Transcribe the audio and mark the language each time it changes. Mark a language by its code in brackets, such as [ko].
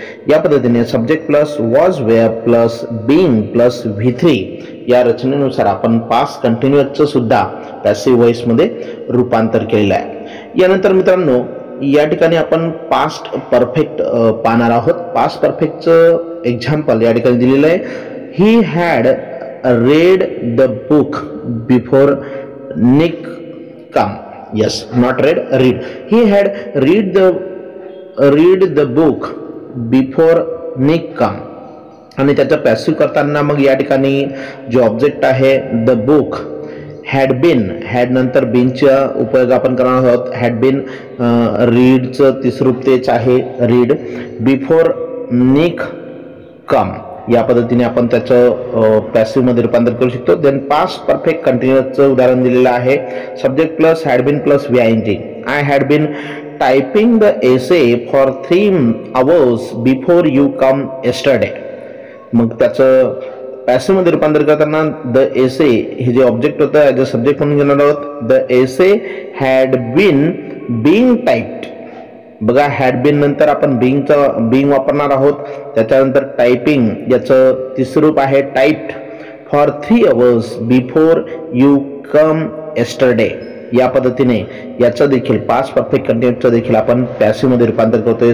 [mr] या पद्धतीने subject plus was were plus being plus V3 या रचनेनुसार आपण पास्ट कंटिन्युअसचं सुद्धा पॅसिव्ह व्हॉइस मध्ये रूपांतर केलेलं आहे. यानंतर मित्रांनो या ठिकाणी आपण पास्ट परफेक्ट पाहणार आहोत. पास्ट परफेक्टचं एक्झाम्पल या ठिकाणी दिलेलं आहे. [en] He had read the book before Nick come. Yes, not read, read. He had read the book before Nick come [mr] आणि त्याचा पॅसिव्ह करताना मग या ठिकाणी जो ऑब्जेक्ट आहे [en] the book had been, [mr] had नंतर बीनचा उपयोग आपण करणार आहोत. हॅड बीन रीडचं तिसरं रूप तेच आहे रीड. [en] before Nick come [mr] या पद्धतीने आपण त्याचं पॅसिव्ह मध्ये रूपांतर करू शकतो. देन पास्ट परफेक्ट कंटिन्युअसचं उदाहरण दिलेलं आहे. Subject plus had bin plus VING. [en] I had been typing the essay for 3 hours before you come yesterday. [mr] मग त्याचं पॅसिव्ह मध्ये रूपांतर करताना द एसे हे जे ऑब्जेक्ट होतं ॲज अ सब्जेक्ट म्हणून घेणार आहोत. [en] The essay had been being typed. [mr] बघा हॅड बीन नंतर आपण बीइंग वापरणार आहोत. त्याच्यानंतर टायपिंग याचं तिसरं रूप आहे typed [en] For 3 hours before you come yesterday. [mr] या पद्धतीने याचं देखील पास्ट परफेक्ट कंटिन्युअसचं देखील आपण पॅसिव्ह मध्ये रूपांतर करतोय.